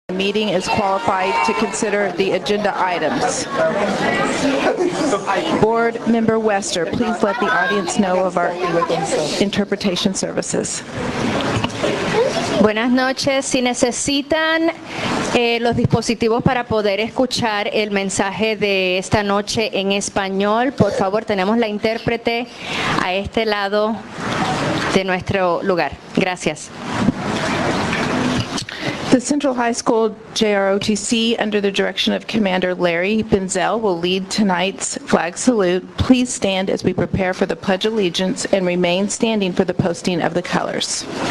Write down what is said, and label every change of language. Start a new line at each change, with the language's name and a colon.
English: meeting is qualified to consider the agenda items. Board Member Wester, please let the audience know of our interpretation services.
Spanish: Buenas noches. Si necesitan los dispositivos para poder escuchar el mensaje de esta noche en español, por favor, tenemos la intérprete a este lado de nuestro lugar. Gracias.
English: The Central High School JROTC, under the direction of Commander Larry Benzel, will lead tonight's flag salute. Please stand as we prepare for the Pledge of Allegiance and remain standing for the posting of the colors.